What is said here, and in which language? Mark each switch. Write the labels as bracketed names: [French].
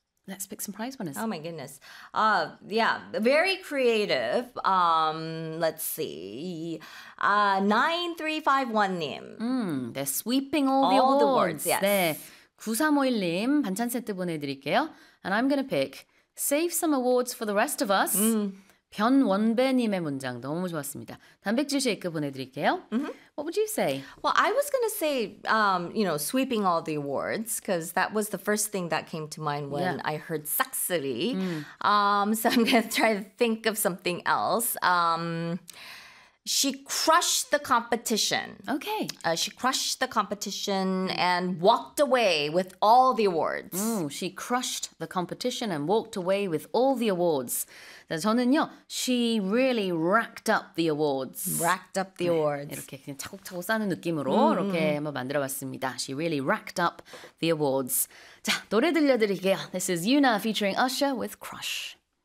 [English] Let's pick some prize winners. Oh my goodness. Yeah, very creative. Let's see. 9351님. They're sweeping all the awards. All the awards, yes. [Korean] 네, 9351님 반찬 세트 보내드릴게요. [English] And I'm going to pick Save Some Awards for the Rest of Us. [Korean] 변원배님의 문장 너무 좋았습니다. 단백질 쉐이크 보내드릴게요. [English] What would you say? Well, I was going to say, sweeping all the awards, because that was the first thing that came to mind when I heard sexy. So I'm going to try to think of something else. She crushed the competition. Okay. She crushed the competition and walked away with all the awards. She crushed the competition and walked away with all the awards. [Korean] 저는요, [English] she really racked up the awards. Racked up the awards. [Korean] 네, 이렇게 그냥 차곡차곡 쌓는 느낌으로 이렇게 한번 만들어봤습니다. [English] She really racked up the awards. [Korean] 자, 노래 들려드릴게요. [English] This is Yuna featuring Usher with Crush.